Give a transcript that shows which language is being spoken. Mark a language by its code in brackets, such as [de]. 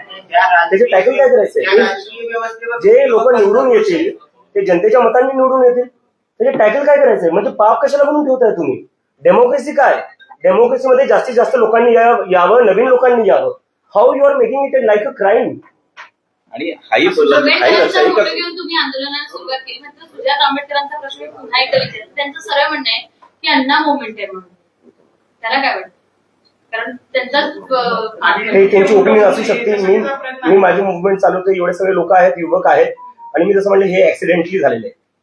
[mr] त्याचे टॅकल काय करायचंय? जे लोक निवडून येतील ते जनतेच्या मतांनी निवडून येतील. त्याचे टॅकल काय करायचंय? म्हणजे पाप कशाला म्हणून ठेवताय तुम्ही? डेमोक्रेसी काय? डेमोक्रेसीमध्ये जास्तीत जास्त लोकांनी यावं, नवीन लोकांनी यावं. [en] How you are making it like a crime? [mr] आणि हाही घेऊन तुम्ही आंदोलनाला सुरुवात केली. मात्र सुजात आंबेडकरांचा प्रश्न पुन्हा एकदा विचारतो. त्यांचं सरळ म्हणणं आहे की अण्णा मोमेंट आहे म्हणून. त्याला काय वाटतं? कारण त्यांची ओपिनियन असू शकते. मी माझी मुवमेंट चालवतो, एवढे सगळे लोक आहेत, युवक आहेत आणि मी जसं म्हणलं हे ऍक्सिडेंटली झालेलं आहे.